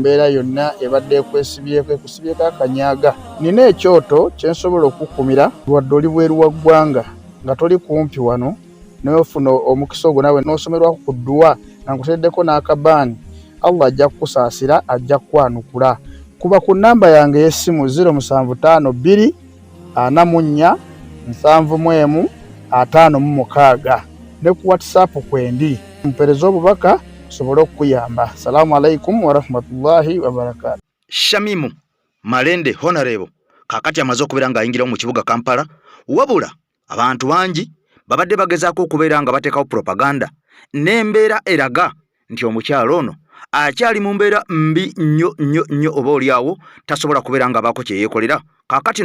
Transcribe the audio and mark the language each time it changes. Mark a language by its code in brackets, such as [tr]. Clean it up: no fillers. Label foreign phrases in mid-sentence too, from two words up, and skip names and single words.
[lg] mbeera yonna ebadde ekwesibyeko ekusibyeko akanyaaga nina ekyoto kyensobola okukumira wadde oli bweru wa ggwanga nga toli kumpi wano n'ofuna omukisa ogwo nawe n'osomerwako ku dduwa nga nkuteddeko n'akabaani Allah ajja kukusaasira ajja kukwanukula kuba ku namba yange y'essimu 0752 44 71 56 ne ku WhatsApp kwendi mpereza obubaka sobole okuyamba. [ar] السلام عليكم ورحمة الله وبركاته. [lg] Shamimu Marende Honorable kakati amaze okubeera nga ayingira mu kibuga Kampala wabula abantu bangi babadde bagezaako okubeera nga bateekawo propaganda n'embeera eraga nti omukyalo ono akyali mu mbeera mbi nnyo oba oliawo tasobola kubeera nga baako kye yeekolera kakati